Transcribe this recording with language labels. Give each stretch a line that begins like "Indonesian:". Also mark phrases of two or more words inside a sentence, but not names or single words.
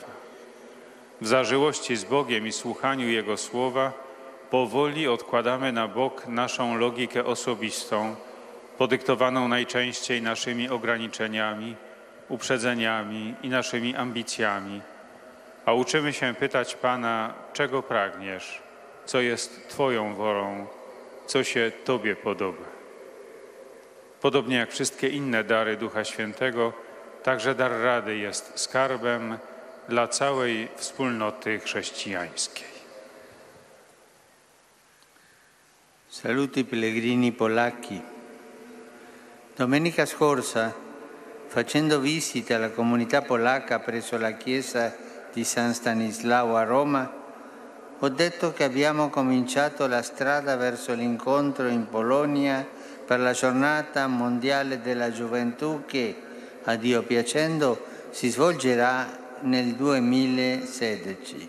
Polish: W zażyłości z Bogiem i słuchaniu Jego słowa powoli odkładamy na bok naszą logikę osobistą, podyktowaną najczęściej naszymi ograniczeniami, uprzedzeniami i naszymi ambicjami, a uczymy się pytać Pana, czego pragniesz, co jest Twoją wolą, co się Tobie podoba. Podobnie jak wszystkie inne dary Ducha Świętego, także dar rady jest skarbem dla całej wspólnoty chrześcijańskiej.
Italian: Saluti pellegrini polacchi. Domenica scorsa, facendo visita alla comunità polacca presso la chiesa di San Stanislao a Roma, ho detto che abbiamo cominciato la strada verso l'incontro in Polonia per la giornata mondiale della gioventù che, a Dio piacendo, si svolgerà nel 2016.